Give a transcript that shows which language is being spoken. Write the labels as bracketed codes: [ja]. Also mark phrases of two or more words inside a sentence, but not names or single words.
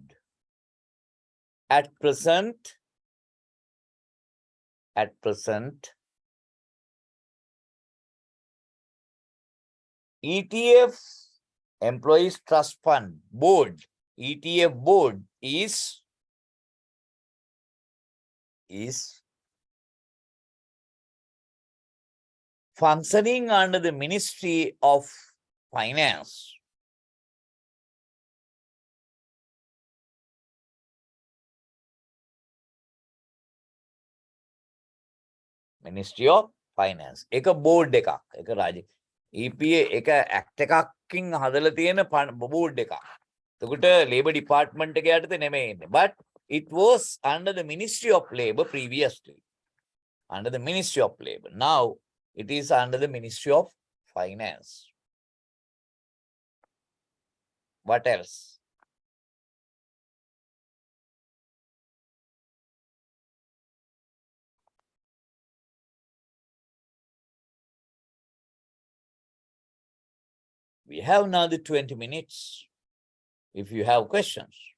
[en] At present, ETF Employees Trust Fund Board, ETF board is functioning under the Ministry of Finance. Ministry of Finance. [si] ඒක board එකක්, ඒක රාජ. EPA එක act එකකින් හදලා තියෙන board එකක්. එතකොට Labor Department එක යටතේ නෙමෙයි ඉන්නේ. [en] But it was under the Ministry of Labor previously. Under the Ministry of Labor. Now it is under the Ministry of Finance. What else? We have another 20 minutes if you have questions.